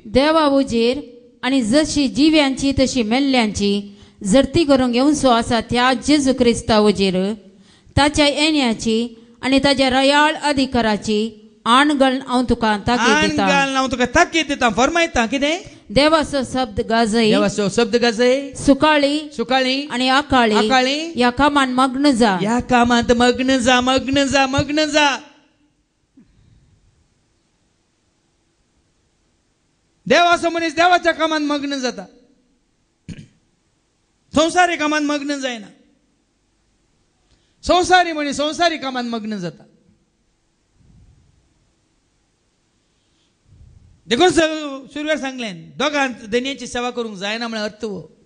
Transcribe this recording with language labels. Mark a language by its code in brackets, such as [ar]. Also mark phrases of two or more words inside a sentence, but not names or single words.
[kok] देवा उजेर आणि जशी जिव्यांची तशी मेल्ल्यांची जर्ती करूंक येवचो आसा त्या जेजू क्रिस्ता उजेर ताच्या येण्याची आणि ताच्या रयाळ अधिकाराची आण घालून हांव तुका ताकीद दिता फरमायता. कितें देवाचो शब्द गाजय, देवाचो शब्द गाजय सुकाळी आणि आकाळी या कामांत मग्न जा, या कामांत मग्न जा, मग्न जा, मग्न जा. देवाचो मनीस देवाच्या कामांत मग्न जाता, संवसारी कामांत मग्न जायना. संवसारी मनीस संवसारी कामांत मग्न जाता. देखून सुरवेर सांगलें दोगांत दनयेची सेवा करूंक जायना म्हण अर्थ हो.